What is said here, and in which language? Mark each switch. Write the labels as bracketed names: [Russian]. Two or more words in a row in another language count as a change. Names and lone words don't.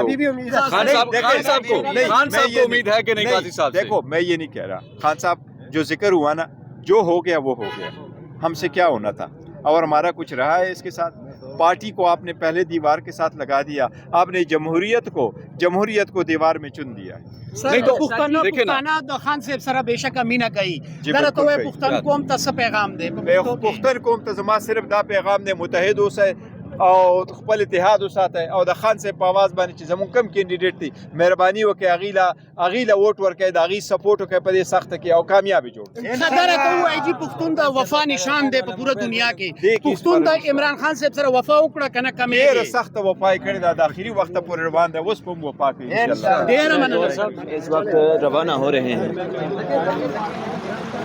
[Urdu] خان صاحب کو امید ہے کہ نہیں قاضی صاحب سے؟ دیکھو میں یہ نہیں کہہ رہا، خان صاحب جو ذکر ہوا نا، جو ہو گیا وہ ہو گیا، ہم سے کیا ہونا تھا، اور ہمارا کچھ رہا ہے اس کے ساتھ؟ پارٹی کو آپ نے پہلے دیوار کے ساتھ لگا دیا، آپ نے جمہوریت کو دیوار میں چن دیا۔ نہیں تو [Pashto] پختانہ خان صاحب سره بشک امینه کوي در ته پختون قوم ته پیغام دی پختن قوم ته زما صرف دا پیغام دی متحد اوسئ او خپل اتحاد وساتئ، او د خان صاحب په आवाज باندې چې زموږ کم کینډیډیټ دی مهرباني وکړئ هغې له ووټ ورکړئ، د هغې سپورټ وکړئ په دې سخته کې، او کامیابي جوړ کړئ۔ خبره ته ووایي چې پښتون د وفا نشان دی په پوره دنیا کې، پښتون د عمران خان صاحب سره وفا وکړه که نه کمېږي؟ ډېره سخته وفا یې کړې ده، د آخري وخته پورې روان دی، اوس به هم وفا کوي انشاءالله۔ ډېره مننه. [Urdu] اس وقت روانہ ہو رہے ہیں